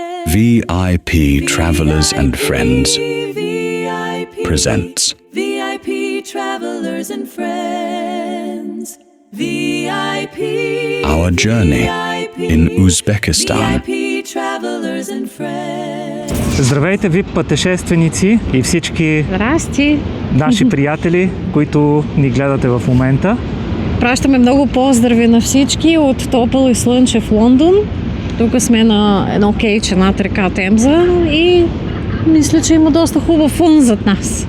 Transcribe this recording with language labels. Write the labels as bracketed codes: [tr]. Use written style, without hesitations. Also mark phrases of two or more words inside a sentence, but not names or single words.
[en] VIP Travelers and Friends presents VIP Travelers and Friends. VIP. Our Journey in Uzbekistan. VIP Travelers and Friends. [bg] Здравейте, VIP пътешественици и всички Здрасти! наши приятели, които ни гледате в момента. Пращаме много поздрави на всички от топъл и слънчев Лондон. Тук сме на едно кейче над река Темза и мисля, че има доста хубав фон зад нас.